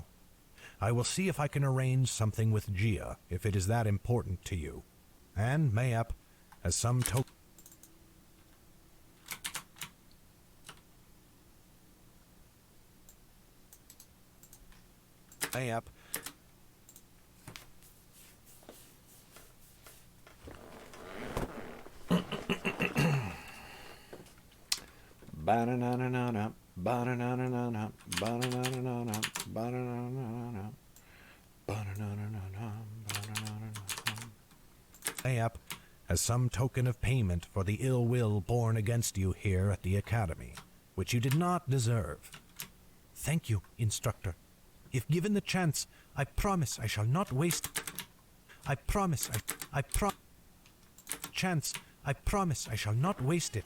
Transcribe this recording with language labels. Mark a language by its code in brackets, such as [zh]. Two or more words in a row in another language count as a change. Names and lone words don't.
[en] I will see if I can arrange something with Gia, if it is that important to you. And Mayap, as some token... Mayap... Ba-na-na-na-na-na, ba-na-na-na-na-na, ba-na-na-na-na-na, ba-na-na-na-na-na, ba-na-na-na-na-na, ba-na-na-na-na-na. Mayap, as some token of payment for the ill will borne against you here at the Academy, which you did not deserve. Thank you, Instructor. If given the chance, I promise I shall not waste... I promise I shall not waste it.